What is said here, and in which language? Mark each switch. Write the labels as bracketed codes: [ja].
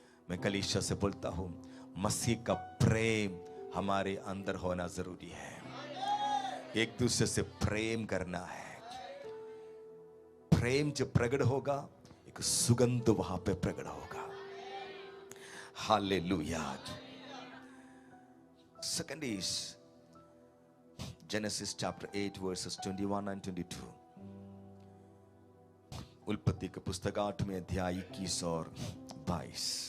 [hi] मैं कलीसिया से बोलता हूं, मसीह का प्रेम हमारे अंदर होना जरूरी है। एक दूसरे से प्रेम करना है। प्रेम जब प्रकट होगा, एक सुगंध वहां पे प्रकट होगा। Hallelujah. [en] Second is Genesis chapter 8 verses 21 and 22. [hi] उत्पत्ति के पुस्तक 8वें अध्याय 21 और 22।